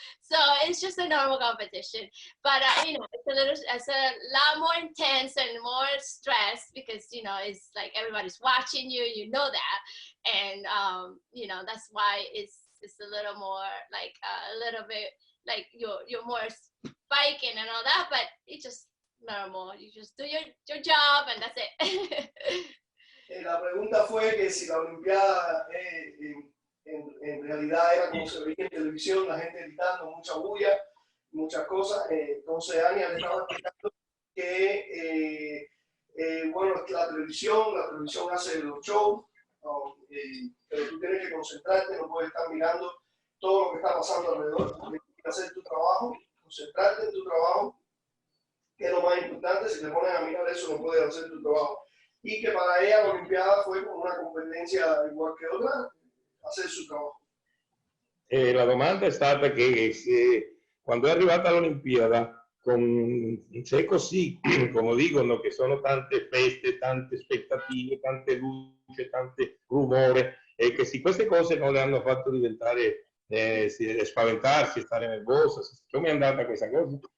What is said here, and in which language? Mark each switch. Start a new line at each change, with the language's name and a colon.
English: So it's just a normal competition, but you know, it's a lot more intense and more stress because, you know, it's like everybody's watching you, you know that, and you know, that's why it's a little more like a little bit like you're more spiking and all that, but it's just normal. You just do your job and that's it.
Spanish: La pregunta fue que si la Olimpiada en realidad era como se veía en televisión, la gente gritando, mucha bulla, muchas cosas. Entonces Annia le estaba explicando que bueno, la televisión hace los shows, pero tú tienes que concentrarte, no puedes estar mirando todo lo que está pasando alrededor. Hacer tu trabajo, concentrarte en tu trabajo, que es lo más importante. Si te pones a mirar eso, no puedes hacer tu trabajo. Y que para ella la Olimpiada fue como una competencia igual que otra, hacer su trabajo.
Italian: La domanda è stata che se, quando è arrivata all'Olimpiada, se è così, come dicono, che sono tante feste, tante aspettative, tante luci, tante rumore, e che se queste cose non le hanno fatto diventare spaventarsi, stare nervosa, come è andata questa cosa?